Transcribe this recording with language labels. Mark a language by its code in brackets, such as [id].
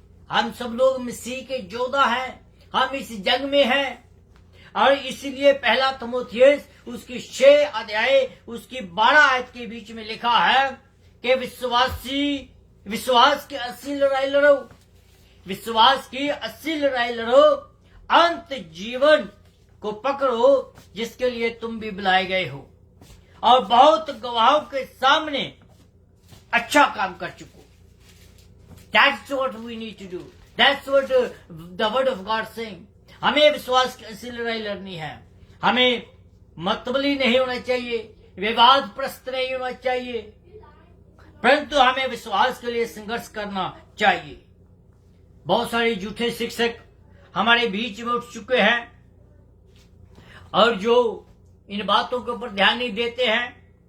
[hi] हम सब लोग मसीह के योद्धा हैं। हम इस जंग में हैं, और इसीलिए पहला तीमुथियुस उसकी 6 अध्याय उसकी 12 आयत के बीच में लिखा है कि विश्वास की असली लड़ाई लड़ो, विश्वास की असली लड़ाई लड़ो, अंत जीवन को पकड़ो जिसके लिए तुम भी बुलाए गए हो, और बहुत गवाहों के सामने अच्छा काम कर चुको। [en] That's what we need to do. That's what the word of God saying. [hi] हमें विश्वास की असली लड़ाई लड़नी है। हमें मतबली नहीं होना चाहिए, विवादप्रस्त नहीं होना चाहिए, परंतु हमें विश्वास के लिए संघर्ष करना चाहिए। बहुत सारे झूठे शिक्षक हमारे बीच में उठ चुके हैं, और जो इन बातों के ऊपर ध्यान नहीं देते हैं।